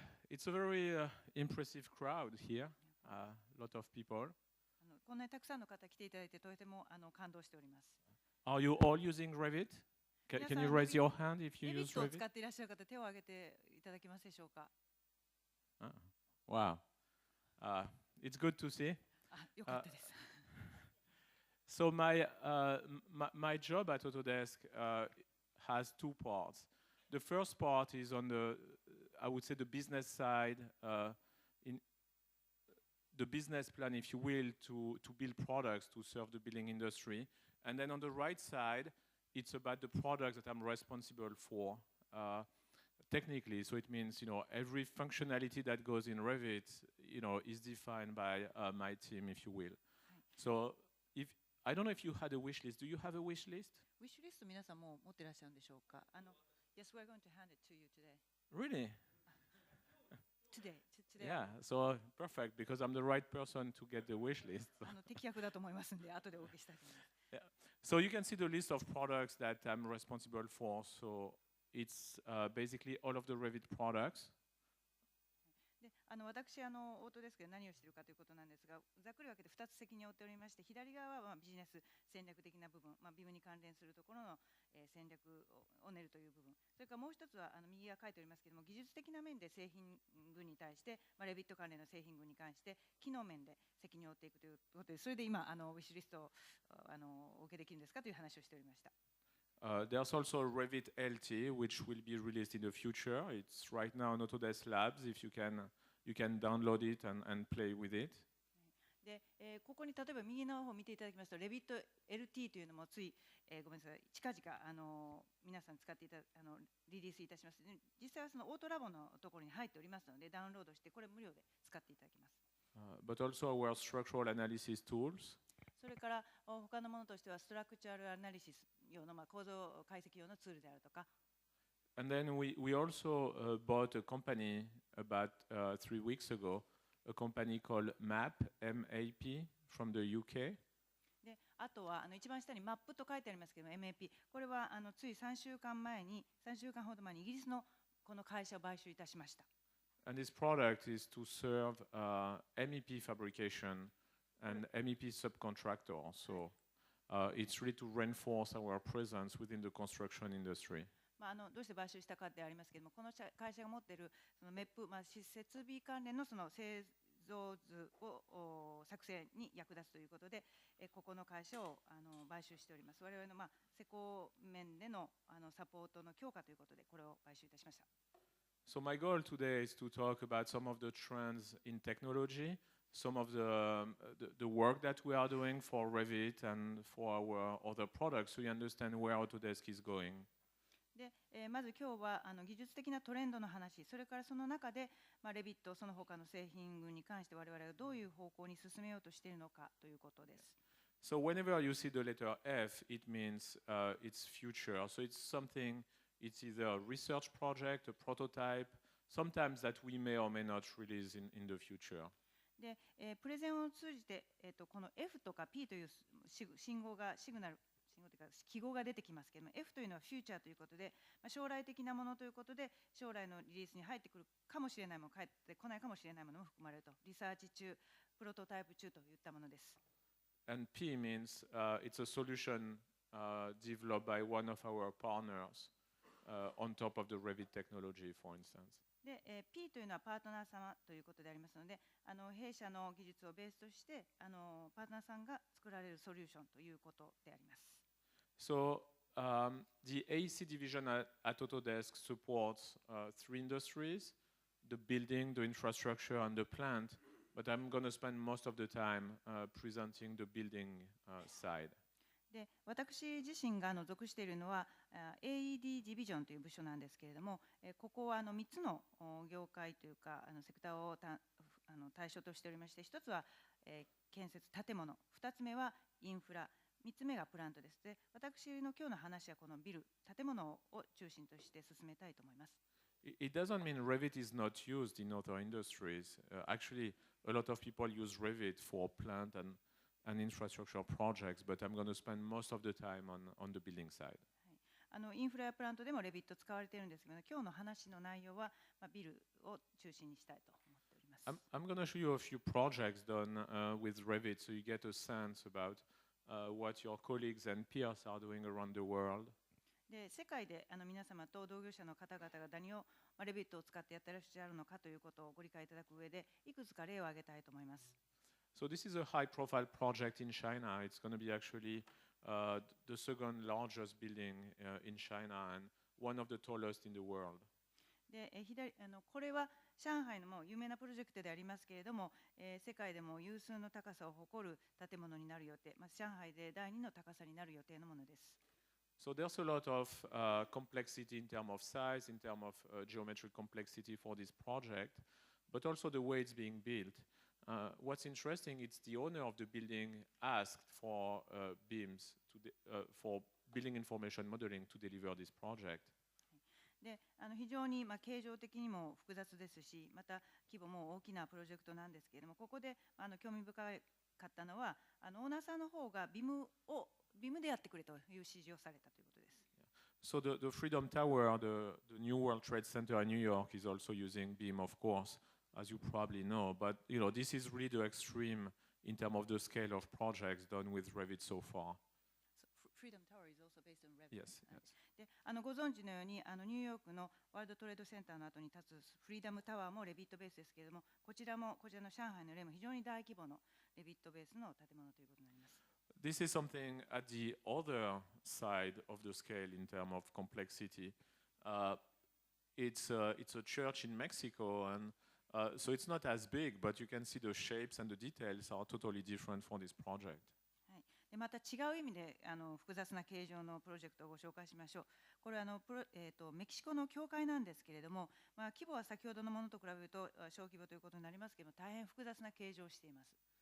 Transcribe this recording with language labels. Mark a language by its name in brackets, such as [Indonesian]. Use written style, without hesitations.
[English] It's a very impressive crowd here, a lot of people. [Japanese] こんなにたくさんの方来ていただいてとても感動しております。 [English] Are you all using Revit? Can you raise your hand if you use Revit? [Japanese] 使っていらっしゃる方、手を挙げていただけますでしょうか。 [English] Wow, it's good to see. [Japanese] よかったです。 [English] So my job at Autodesk has two parts. The first part is on I would say the business side, in the business plan, if you will, to build products to serve the building industry. And then on the right side, it's about the products that I'm responsible for technically. So it means, every functionality that goes in Revit, is defined by my team, if you will. So I don't know if you had a wish list. Do you have a wish list? [Japanese] Wish list 皆さんも持ってらっしゃるんでしょうか。 [English] Yes, we're going to hand it to you today. Really? Today. Yeah, so perfect, because I'm the right person to get the wish list. [Japanese] 適役だと思いますので、後でお受けしたいと思います。 [English] Yeah. So you can see the list of products that I'm responsible for. So it's basically all of the Revit products. [Japanese] で私オートデスクで何をしているかということなんですが、ざっくり分けて2つ責任を負っておりまして、左側はビジネス戦略的な部分、BIM に関連するところの戦略を練るという部分、それからもう一つは右が書いておりますけれども、技術的な面で製品群に対して、レビット関連の製品群に関して機能面で責任を負っていくということで、それで今ウィッシュリストをお受けできるんですかという話をしておりました。 [English] There's also Revit LT, which will be released in the future. It's right now on Autodesk Labs. If you can download it and play with it. [Japanese] でここに例えば右の方を見ていただきますと、Revit LT というのもつい、ごめんなさい、近々皆さん使ってリリースいたします。実際はそのオートラボのところに入っておりますので、ダウンロードしてこれ無料で使っていただけます。 [English] But also our structural analysis tools. [Japanese] それから他のものとしてはストラクチャルアナリシス用の構造解析用のツールであるとか。 [English] And then we also bought a company about 3 weeks ago, a company called MAP from the UK. [Japanese] であとは一番下にマップと書いてありますけども MAP、これはつい3週間ほど前にイギリスのこの会社を買収いたしました。 [English] And this product is to serve MEP fabrication and MEP subcontractors. So it's really to reinforce our presence within the construction industry. [Japanese] どうして買収したかでありますけれども、この会社が持っているそのメップ、設備関連のその製造図を作成に役立つということで、ここの会社を買収しております。我々の施工面でのサポートの強化ということで、これを買収いたしました。 [English] So my goal today is to talk about some of the trends in technology, some of the work that we are doing for Revit and for our other products, so you understand where Autodesk is going. [Japanese] でまず今日は技術的なトレンドの話、それからその中で、レビットその他の製品群に関して我々がどういう方向に進めようとしているのかということです。 [English] So whenever you see the letter F, it means it's future. So it's something, it's either a research project, a prototype, sometimes that we may or may not release in the future. [Japanese] でプレゼンを通じて、この F とか P という信号がシグナルというか記号が出てきますけれども、 F というのはフューチャーということで、将来的なものということで、将来のリリースに入ってくるかもしれないもの、入ってこないかもしれないものも含まれると、リサーチ中、プロトタイプ中といったものです。 [English] And P means it's a solution developed by one of our partners on top of the Revit technology, for instance. [Japanese] でP というのはパートナー様ということでありますので、弊社の技術をベースとしてパートナーさんが作られるソリューションということであります。 [English] So the AEC division at Autodesk supports 3 industries: the building, the infrastructure, and the plant. But I'm going to spend most of the time presenting the building side. [Japanese] で私自身が属しているのは AED ディビジョンという部署なんですけれども、ここは3つの業界というかセクターを対象としておりまして、1つは建設建物、2つ目はインフラ、3つ目がプラントです。で私の今日の話はこのビル建物を中心として進めたいと思います。 [English] It doesn't mean Revit is not used in other industries. Actually, a lot of people use Revit for plant and infrastructure projects, but I'm going to spend most of the time on the building side. [Japanese] インフラやプラントでもレビット使われているんですけど、今日の話の内容は、ビルを中心にしたいと思っております。 [English] I'm going to show you a few projects done with Revit, so you get a sense about what your colleagues and peers are doing around the world. [Japanese] で、世界で皆様と同業者の方々が何をレビットを使ってやってらっしゃるのかということをご理解いただく上で、いくつか例を挙げたいと思います。 [English] So this is a high-profile project in China. It's going to be actually the second largest building in China and one of the tallest in the world. [Japanese] で、これは上海のもう有名なプロジェクトでありますけれども、世界でも有数の高さを誇る建物になる予定、上海で第2の高さになる予定のものです。 [English] So there's a lot of complexity in terms of size, in terms of geometric complexity for this project, but also the way it's being built. What's interesting, it's the owner of the building asked for BIMs for building information modeling to deliver this project. [Japanese] で、非常に形状的にも複雑ですし、また規模も大きなプロジェクトなんですけれども、ここで興味深かったのは、オーナーさんの方がBIMでやってくれという指示をされたということです。 [English] So the Freedom Tower, the New World Trade Center in New York, is also using BIM, of course, as you probably know. But this is really the extreme in terms of the scale of projects done with Revit so far. Freedom Tower is also based on Revit. Yes. [Japanese] で、ご存知のようにニューヨークのワールドトレードセンターの後に立つフリーダムタワーもレビットベースですけれども、こちらの上海の例も非常に大規模のレビットベースの建物ということになります。 [English] This is something at the other side of the scale in terms of complexity. It's a church in Mexico, and so it's not as big, but you can see the shapes and the details are totally different for this project. [Japanese] で、また違う意味で複雑な形状のプロジェクトをご紹介しましょう。これはメキシコの教会なんですけれども、規模は先ほどのものと比べると小規模ということになりますけれども、大変複雑な形状をしています。